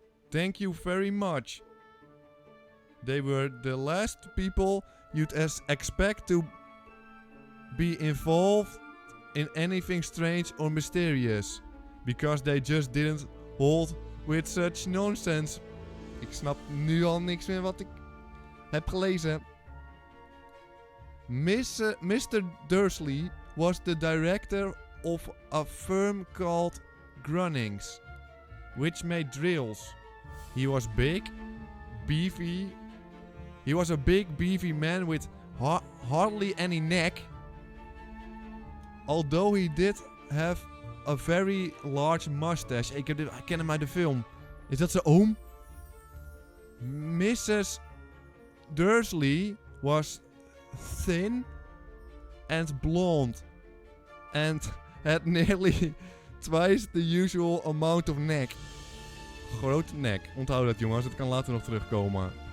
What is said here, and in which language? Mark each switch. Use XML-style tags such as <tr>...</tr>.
<en>Thank you very much. They were the last people you'd expect to be involved in anything strange or mysterious. Because they just didn't hold with such nonsense.</en> <nl>Ik snap nu al niks meer wat ik heb gelezen.</nl> <en>Mr. Dursley was the director of a firm called Grunnings, which made drills. He was beefy. He was a big, beefy man with hardly any neck. Although he did have a very large mustache.</en> <nl>Ik ken hem uit de film. Is dat zijn oom? Mrs.</nl> <en>Dursley was thin and blonde. And had nearly twice the usual amount of neck.</en> <nl>Grote nek. Onthoud dat, jongens. Dat kan later nog terugkomen.</nl>